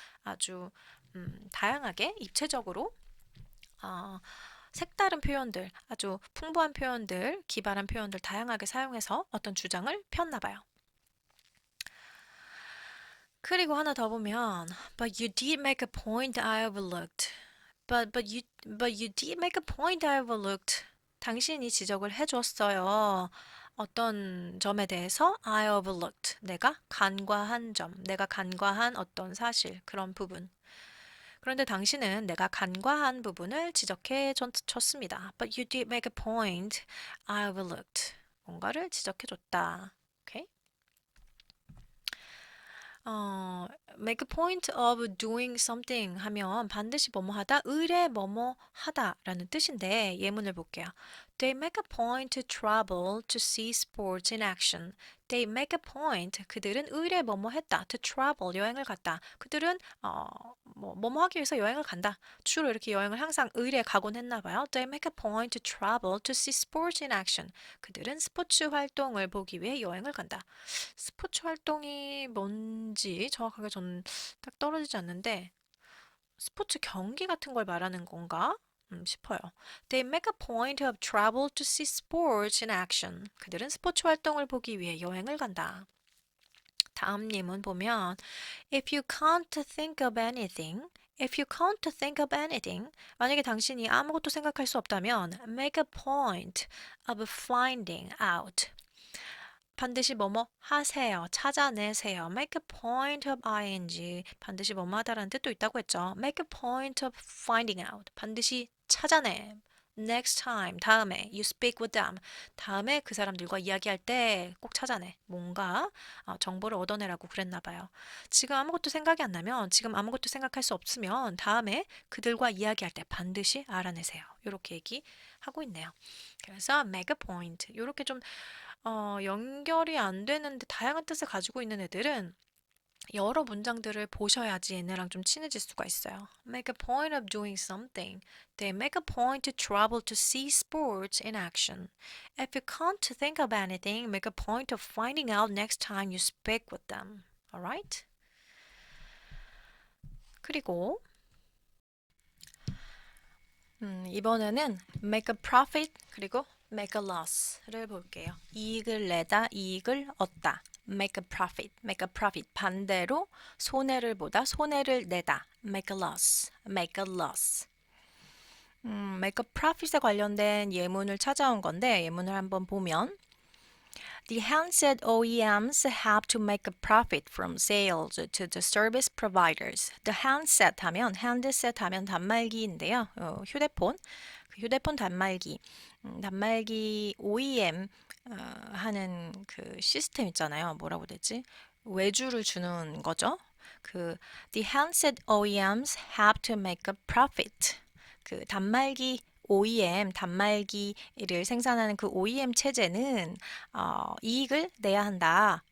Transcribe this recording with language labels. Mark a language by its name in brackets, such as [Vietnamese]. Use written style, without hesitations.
[Korean] 아주 다양하게 입체적으로 색다른 표현들, 아주 풍부한 표현들, 기발한 표현들 다양하게 사용해서 어떤 주장을 폈나 봐요. 그리고 하나 더 보면 [English] But you did make a point I overlooked. But you did make a point I overlooked. [Korean] 당신이 지적을 해줬어요. 어떤 점에 대해서 [English] I overlooked. [Korean] 내가 간과한 어떤 사실, 그런 부분. 그런데 당신은 내가 간과한 부분을 지적해 줬습니다. [English] But you did make a point I overlooked. [Korean] 뭔가를 지적해 줬다. 오케이? [English] make a point of doing something [Korean] 하면 반드시 뭐뭐 하다, 의뢰 뭐뭐 하다라는 뜻인데 예문을 볼게요. [English] They make a point to travel to see sports in action. They make a point. [Korean] 그들은 의뢰 뭐뭐 했다. [English] To travel [Korean] 여행을 갔다. 그들은 뭐뭐 하기 위해서 여행을 간다. 주로 이렇게 여행을 항상 의뢰 가곤 했나 봐요. [English] They make a point to travel to see sports in action. [Korean] 그들은 스포츠 활동을 보기 위해 여행을 간다. 스포츠 활동이 뭔지 정확하게 저는 딱 떨어지지 않는데 스포츠 경기 같은 걸 말하는 건가? 싶어요. [English] They make a point of travel to see sports in action. [Korean] 그들은 스포츠 활동을 보기 위해 여행을 간다. 다음 예문 보면 [English] If you can't think of anything, If you can't think of anything, [Korean] 만약에 당신이 아무것도 생각할 수 없다면 [English] make a point of finding out. [Korean] 반드시 뭐뭐 하세요. 찾아내세요. [English] Make a point of ing. [Korean] 반드시 뭐뭐 하다라는 뜻도 있다고 했죠. [English] Make a point of finding out. [Korean] 반드시 찾아내. [English] Next time. [Korean] 다음에. [English] You speak with them. [Korean] 다음에 그 사람들과 이야기할 때 꼭 찾아내. 뭔가 정보를 얻어내라고 그랬나 봐요. 지금 아무것도 생각이 안 나면, 지금 아무것도 생각할 수 없으면 다음에 그들과 이야기할 때 반드시 알아내세요. 이렇게 얘기하고 있네요. 그래서 [English] make a point. [Korean] 이렇게 좀 연결이 안 되는데 다양한 뜻을 가지고 있는 애들은 여러 문장들을 보셔야지 얘네랑 좀 친해질 수가 있어요. [English] Make a point of doing something. They make a point to travel to see sports in action. If you can't think of anything, make a point of finding out next time you speak with them. Alright? [Korean] 그리고 이번에는 [English] make a profit [Korean] 그리고 [English] make a loss [Korean] 를 볼게요. 이익을 내다, 이익을 얻다. [English] make a profit, make a profit. [Korean] 반대로 손해를 보다, 손해를 내다. [English] make a loss, make a loss. [Korean] make a profit에 관련된 예문을 찾아온 건데 예문을 한번 보면 [English] The handset OEMs have to make a profit from sales to the service providers. The handset [Korean] 하면 handset 하면 단말기인데요. 휴대폰, 휴대폰 단말기, 단말기 OEM 하는 그 시스템 있잖아요. 뭐라고 해야 되지? 외주를 주는 거죠. [English] The handset OEMs have to make a profit. [Korean] 그 단말기 OEM, 단말기를 생산하는 그 OEM 체제는 이익을 내야 한다.